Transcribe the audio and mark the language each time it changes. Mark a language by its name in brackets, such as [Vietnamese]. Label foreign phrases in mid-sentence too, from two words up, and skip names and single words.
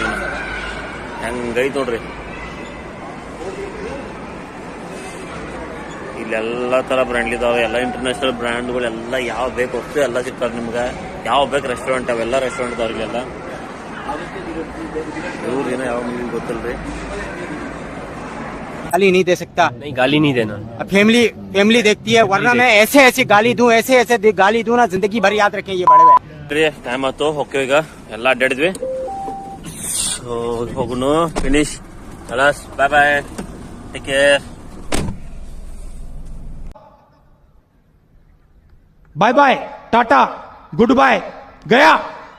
[Kannada] ಹೆಂಗೈತೆ ನೋಡ್ರಿ. ಇಲ್ಲೆಲ್ಲ ತರ ಬ್ರ್ಯಾಂಡ್ ಇದಾವೆ. ಎಲ್ಲ [English] international brand-galella [Kannada] ಯಾವ ಬೇಕು ವಸ್ತು ಎಲ್ಲ ಸಿಗ್ತಾರೆ ನಿಮ್ಗೆ. ಯಾವ ಬೇಕು ರೆಸ್ಟೋರೆಂಟ್ ಅವೆಲ್ಲ ರೆಸ್ಟೋರೆಂಟ್ ಇದಾವೆ ಇಲ್ಲೆಲ್ಲ. ಇವ್ರು ಏನೋ ಯಾವ ಮೂವಿ ಗೊತ್ತಿಲ್ರಿ. [Hindi] गाली नहीं दे सकता। नहीं गाली नहीं देना। फैमिली देखती है, वरना मैं ऐसे ऐसे गाली दूं, ऐसे गाली दूं ना, जिंदगी भर याद रखें ये बड़े हुए। [Kannada] ಟೈಮ್ ಆಯ್ತು ಹೋಗ್ತೀವಿ. ಈಗ ಎಲ್ಲ ಅಡ್ಡಾಡಿದ್ವಿ. ಸೊ ಹೋಗುನು ಫಿನಿಶ್ ಕಲಾಸ್. [English] bye bye, take care. bye bye tata good bye गया।